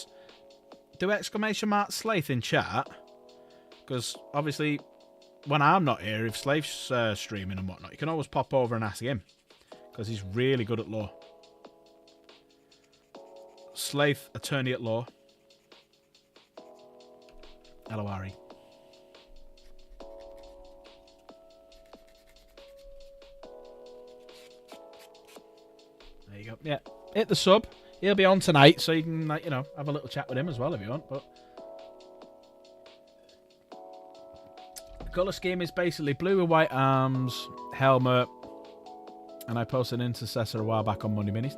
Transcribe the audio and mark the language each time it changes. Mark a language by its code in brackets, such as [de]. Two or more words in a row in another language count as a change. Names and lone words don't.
[en] Do exclamation mark Slaith in chat, because obviously when I'm not here, if Slaith's streaming and whatnot, you can always pop over and ask him, because he's really good at lore. Slaith, attorney at law. L-O-R-E. There you go. Yeah, hit the sub. He'll be on tonight, so you can, like, you know, have a little chat with him as well if you want. But the colour scheme is basically blue with white arms, helmet, and I posted an intercessor a while back on Money Minis.